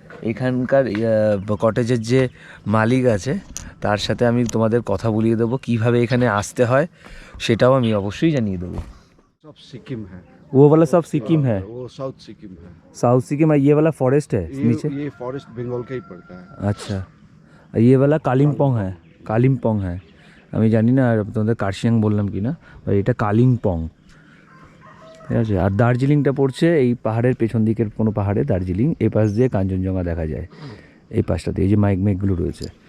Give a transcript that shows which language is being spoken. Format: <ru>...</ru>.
<bn>এখানকার কটেজের যে মালিক আছে তার সাথে আমি তোমাদের কথা বলিয়ে দেবো, কীভাবে এখানে আসতে হয় সেটাও আমি অবশ্যই জানিয়ে দেবো।</bn> <hi>सब सिक्किम है। वो वाला सब सिक्किम है। वो साउथ सिक्किम है। साउथ सिक्किम है। ये वाला फॉरेस्ट है नीचे। ये फॉरेस्ट बंगाल का ही पड़ता है। अच्छा, ये वाला কালিম্পং है।</hi> <bn>আমি জানি না আর তোমাদের কার্শিয়াং বললাম কি না, এটা কালিম্পং, ঠিক আছে। আর দার্জিলিংটা পড়ছে এই পাহাড়ের পেছন দিকের কোনো পাহাড়ে, দার্জিলিং। এই পাশ দিয়ে কাঞ্চনজঙ্ঘা দেখা যায়, এই পাশটাতে এই যে মেঘগুলো রয়েছে।</bn>